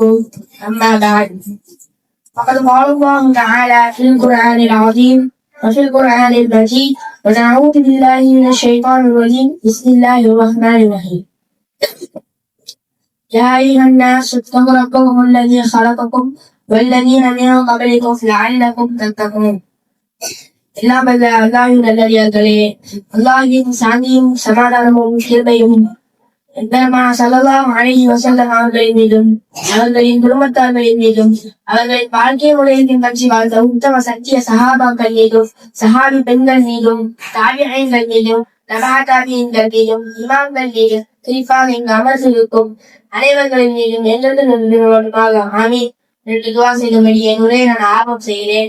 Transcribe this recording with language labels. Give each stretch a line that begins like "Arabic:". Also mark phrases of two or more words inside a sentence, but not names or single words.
Arabic: أما بعد، فقد قال الله تعالى في القرآن العظيم وفي القرآن المجيد: ونعوذ بالله من الشيطان الرجيم. بسم الله الرحمن الرحيم. يا أيها الناس اتقوا ربكم الذي خلقكم والذين من قبلكم لعلكم تتقون.
Tamil: எல்லாம் வல்ல அல்லாஹ்வின் நல்லடியார்களே, அல்லாஹ்வின் சாந்தியும் சமாதானமும் கிருபையும் பெருமானார்
Arabic: صلى الله عليه وسلم
Tamil: அவர்களின் மீதும் அவர்களின் குடும்பத்தார்களின் மீதும் அவர்களின் வாழ்க்கை முறையை பின்பற்றி வாழ்ந்த உத்தம சத்திய சஹாபாக்கள் மீதும் சஹாபி பெண்கள் மீதும் தாபிஈன்கள் மீதும் நபா தாபிஈன்கள் மீதும் இமாம்கள் மீதும் குறிப்பாக இங்கு அமர்ந்திருக்கும் அனைவர்களின் மீதும் என்றென்று நிறுவனமாக ஆமீன் என்று துவா செய்தபடி என் உரையை நான் ஆரம்பம் செய்கிறேன்.